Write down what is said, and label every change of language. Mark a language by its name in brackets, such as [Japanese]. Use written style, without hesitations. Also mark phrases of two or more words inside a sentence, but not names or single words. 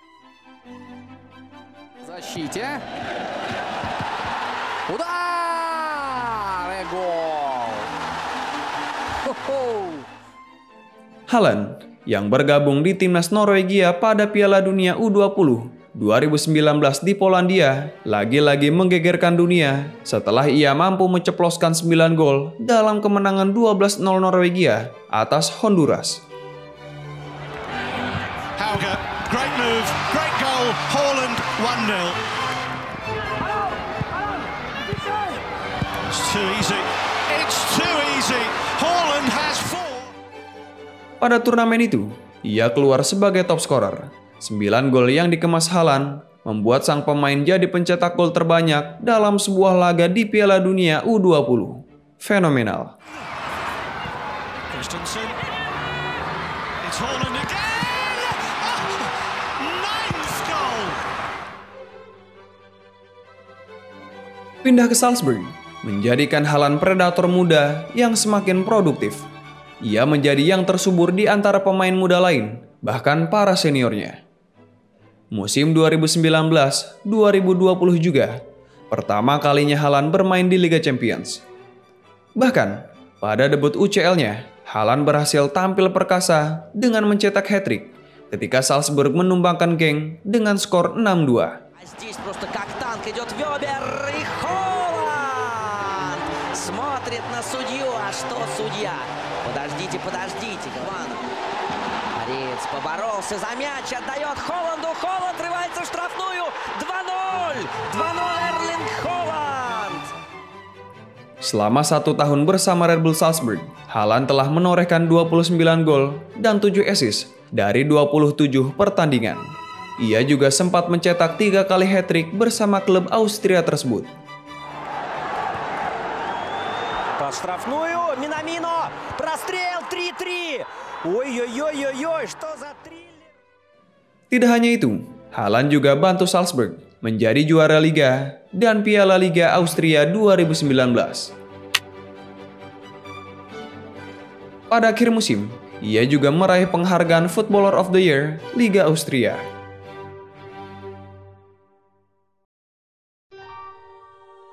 [Indonesian] Haaland yang bergabung di timnas Norwegia pada Piala Dunia U20 2019 di Polandia lagi-lagi menggegerkan dunia setelah ia mampu menceploskan 9 gol dalam kemenangan 12-0 Norwegia atas Honduras. [English] Hauge, great move, great goal, Haaland 1-0. It's too easy. It's too easy. Haaland has 4. [Indonesian] Pada turnamen itu, ia keluar sebagai [English] top scorer. [Indonesian] 9 gol yang dikemas Haaland membuat sang pemain jadi pencetak gol terbanyak dalam sebuah laga di Piala Dunia U20. Fenomenal. [English] Christensen. It's Haaland again. Oh, 9th goal. [Indonesian] Pindah ke Salzburg menjadikan Haaland predator muda yang semakin produktif. Ia menjadi yang tersubur di antara pemain muda lain, bahkan para seniornya. Musim 2019-2020 juga, pertama kalinya Haaland bermain di Liga Champions. Bahkan, pada debut UCL-nya, Haaland berhasil tampil perkasa dengan mencetak hat-trick ketika Salzburg menumbangkan Genk dengan skor 6-2. [Russian] Борец поборолся за мяч, отдает Холланду. Холланд врывается в штрафную. 2-0. 2-0 Эрлинг Холланд. [Indonesian] Selama 1 tahun bersama Red Bull Salzburg, Haaland telah menorehkan 29 gol dan 7 assist dari 27 pertandingan. Ia juga sempat mencetak 3 kali hat-trick bersama klub Austria tersebut. [Russian] Под штрафную. Минамино. Прострел 3-3. Ой-ой-ой-ой-ой, что за триллер. [Indonesian] Tidak hanya itu, Haaland juga bantu Salzburg menjadi juara Liga dan Piala Liga Austria 2019. Pada akhir musim, ia juga meraih penghargaan Footballer of the Year Liga Austria.